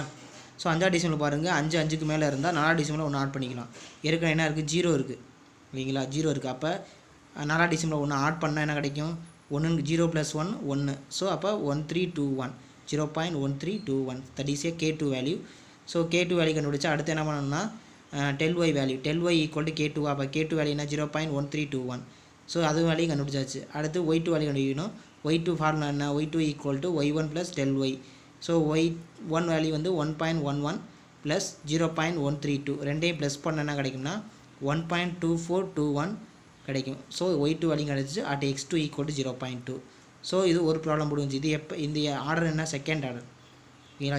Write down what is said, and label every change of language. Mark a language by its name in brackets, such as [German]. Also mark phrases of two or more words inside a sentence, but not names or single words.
[Tamil] ஸோ 5 டெசிமல் பாருங்கள், 5க்கு மேலே இருந்தால் 4 டெசிமலை ஒன்று ஆட் பண்ணிக்கலாம். ஏற்கனவே என்ன இருக்குது 0 இருக்குது இல்லைங்களா, 0 இருக்குது. அப்போ 4 டெசிமலை ஒன்று ஆட் பண்ணால் என்ன கிடைக்கும் 1, 0 + 1 1. [English] ஸோ அப்போ 1321, 0.1321 that is a k2 value. [Tamil] ஸோ k2 வேல்யூ கண்டுபிடிச்சா அடுத்து என்ன பண்ணணும்னா del y வேல்யூ, del y [English] equal to k2. [Tamil] அப்போ k2 வேல்யூ என்ன 0.1321. ஸோ அது வேல்யூ கண்டுபிடிச்சாச்சு. அடுத்து y2 வேல்யூ கண்டுபிடிக்கணும். y2 ஃபார்முலா என்ன, y2 [English] equal to y1 plus del y. [Tamil] ஸோ y1 வேல்யூ வந்து 1.11 ப்ளஸ் 0.132 ரெண்டையும் ப்ளஸ் பண்ண என்ன கிடைக்கும்னா 1.2421 கிடைக்கும். ஸோ y2 வேல்யூ கிடச்சிச்சு. [English] at x2 equal to 0.2. [Tamil] ஸோ இது ஒரு ப்ராப்ளம் முடிஞ்சு. இது எப்போ இந்த ஆர்டர் என்ன [English] second order [Tamil] ஓகேங்களா.